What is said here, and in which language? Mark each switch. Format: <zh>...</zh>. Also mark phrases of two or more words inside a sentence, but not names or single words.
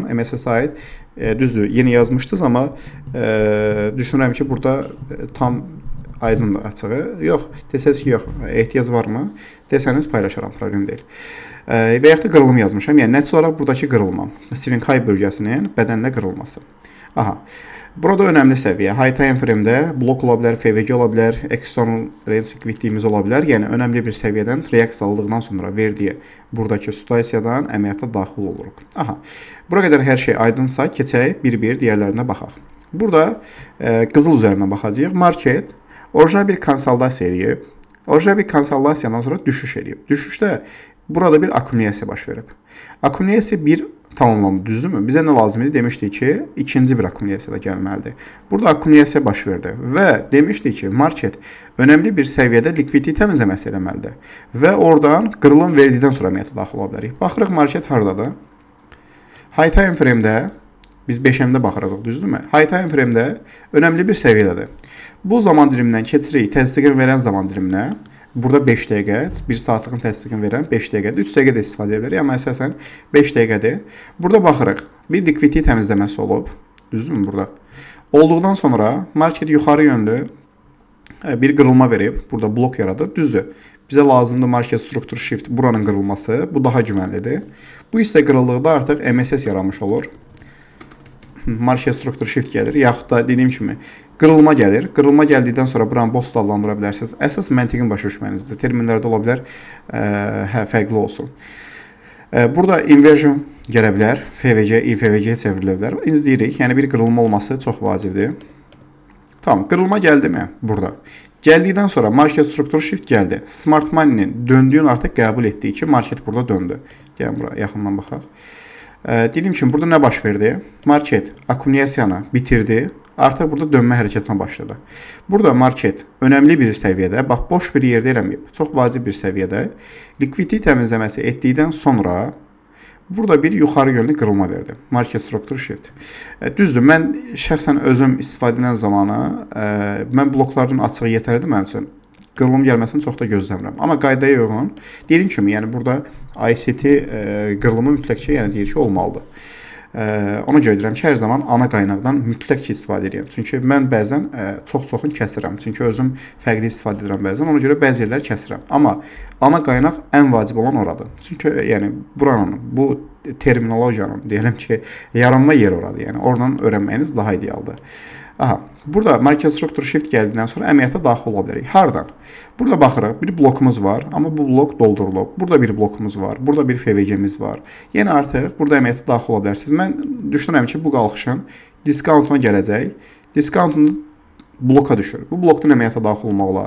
<az>MSS-ə aid düzdür, yeni yazmışdınız, amma düşünürəm ki, burada tam aydındır açığı. Yox, desəz ki, yox, ehtiyac varmı? Desəniz paylaşaram, problem deyil. Və yaxud da qırılım yazmışam. Yəni, nəticə olaraq buradakı qırılma.</az> <en>Swing high</en> <az>bölgəsinin bədənlə qırılması. Aha. Burada önəmli səviyyə.</az> <en>High time frame-də</en> <az>blok ola bilər, FVG ola bilər,</az> <en>external range liquidity-miz</en> <az>ola bilər. Yəni, önəmli bir səviyyədən reaksiya aldıqdan sonra verdiyi buradakı situasiyadan əməliyyata daxil oluruq. Aha. Bura qədər hər şey aydınsa, keçək bir-bir digərlərinə baxaq. Burada qızıl üzərinə baxacağıq. Market orijinal bir konsolidasiya eləyib. Orijinal bir konsolidasiyadan sonra düşüş eləyib. Düşüşdə burada bir akkumulasiya baş verib. Akkumulasiya 1 tamamlandı, düzdürmü? Bizə nə lazım idi? Demişdik ki, ikinci bir akkumulyasiya da gəlməlidir. Burada akkumulyasiya baş verdi və demişdik ki, market önəmli bir səviyyədə likvidity təmizləməsi eləməlidir və oradan qırılım verdikdən sonra əməliyyata daxil ola bilərik. Baxırıq, market haradadır?</az> <en>High time frame-də</en> <az>biz 5M-də baxırıq, düzdürmü?</az> <en>High time frame-də</en> <az>önəmli bir səviyyədədir. Bu zaman dilimindən keçirik təsdiqin verən zaman diliminə. Burada 5 dəqiqə, 1 saatlığın təsdiqini verən 5 dəqiqədir, 3 dəqiqə də istifadə edə bilərik, amma əsasən 5 dəqiqədir. Burada baxırıq, bir liquidity təmizləməsi olub, düzdürmü burada? Olduqdan sonra market yuxarı yönlü bir qırılma verib, burada blok yaradıb, düzdür. Bizə lazımdır</az> <en>market structure shift,</en> <az>buranın qırılması, bu daha güvənlidir. Bu hissə qırıldıqda artıq MSS yaranmış olur.</az> <en>Market structure shift</en> <az>gəlir, yaxud da dediyim kimi qırılma gəlir. Qırılma gəldikdən sonra buranı BOS adlandıra bilərsiniz. Əsas məntiqin başa düşmənizdir. Terminlərdə ola bilər, fərqli olsun. Burada inversion gələ bilər. FVG, IFVG çevrilə bilər. İzləyirik. Yəni bir qırılma olması çox vacibdir. Tamam, qırılma gəldi mi? Burada. Gəldikdən sonra</az> <en>market structure shift</en> <az>gəldi.</az> <en>Smart money-nin</en> <az>döndüyünü artıq qəbul etdiyi ki, market burada döndü. Gəlin bura, yaxından baxaq. Dediyim kimi, burada nə baş verdi? Market akkumulasiyanı bitirdi. Artıq burada dönmə hərəkətinə başladı. Burada market önəmli bir səviyyədə, bax, boş bir yerdə eləməyib, çox vacib bir səviyyədə liquidity təmizləməsi etdikdən sonra burada bir yuxarı yönlü qırılma verdi.</az> <en>Market structure shift.</en> <az>Düzdür, mən şəxsən özüm istifadə edən zamanı, mən bloklardan açığı yetərlidir mənim üçün. Qırılım gəlməsini çox da gözləmirəm. Amma qaydaya uyğun, dediyim kimi, yəni burada ICT qırılımı mütləq yəni deyir ki, olmalıdır. Ona görə deyirəm ki, hər zaman ana qaynaqdan mütləq ki, istifadə edirəm. Çünki mən bəzən çox-çoxunu kəsirəm. Çünki özüm fərqli istifadə edirəm bəzən. Ona görə bəzi yerləri kəsirəm. Amma ana qaynaq ən vacib olan oradır. Çünki yəni buranın, bu terminologiyanın deyirəm ki, yaranma yeri oradır. Yəni oradan öyrənməyiniz daha idealdır. Aha, burada</az> <en>market structure shift</en> <az>gəldikdən sonra əməliyyata daxil ola bilərik. Hardan? Burada baxırıq, bir blokumuz var, amma bu blok doldurulub. Burada bir blokumuz var, burada bir FVC-miz var. Yəni artıq burada əməliyyata daxil ola bilərsiniz. Mən düşünürəm ki, bu qalxışın discountuna gələcək. Discountun bloka düşür. Bu blokdan əməliyyata daxil olmaq olar.</az>